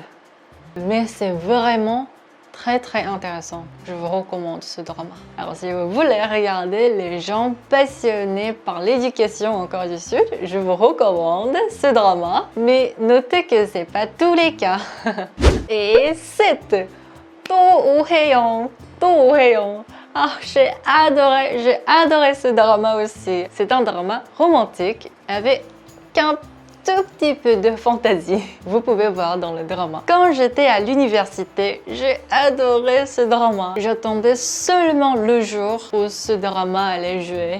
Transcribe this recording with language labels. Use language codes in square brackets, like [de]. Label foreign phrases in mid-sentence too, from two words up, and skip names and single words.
[fr] Mais c'est vraiment très intéressant. Je vous recommande ce drama. Alors si vous voulez regarder les gens passionnés par l'éducation en Corée du Sud, je vous recommande ce drama. Mais notez que c'est pas tous les cas. Et 7. 또 오해영, 또 오해영. Ah, j'ai adoré ce drama aussi. C'est un drama romantique avec un tout petit peu de fantaisie. Vous pouvez voir dans le drama. Quand j'étais à l'université, j'ai adoré ce drama. J'attendais seulement le jour où ce drama allait jouer.